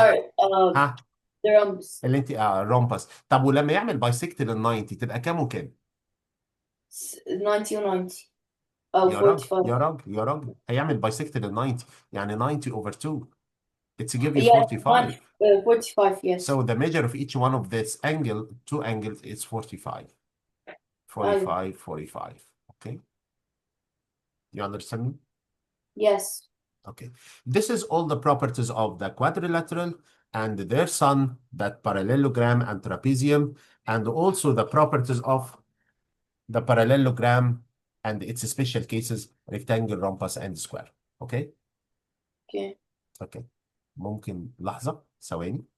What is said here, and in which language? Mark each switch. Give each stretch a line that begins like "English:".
English: Sorry, ها the rhombus.
Arabic: اللي انت رومبس. طب ولما يعمل بايسكت لل 90 تبقى كام وكام؟ 90 و 90 أو يا راجل 45. يا راجل يا راجل، هيعمل بايسكت لل 90 يعني 90
English: over 2. It's give you Yeah, 45. 45, So yes. the measure of each one of this angle, two angles, is 45.
Arabic: أيوة.
English: 45, 45. Okay. You understand me? Yes. Okay. This is all the properties of the quadrilateral and their son, that parallelogram and trapezium, and also the properties of the parallelogram and its special cases, rectangle, rhombus, and square. Okay? Okay. Okay.
Arabic: ممكن لحظة ثواني.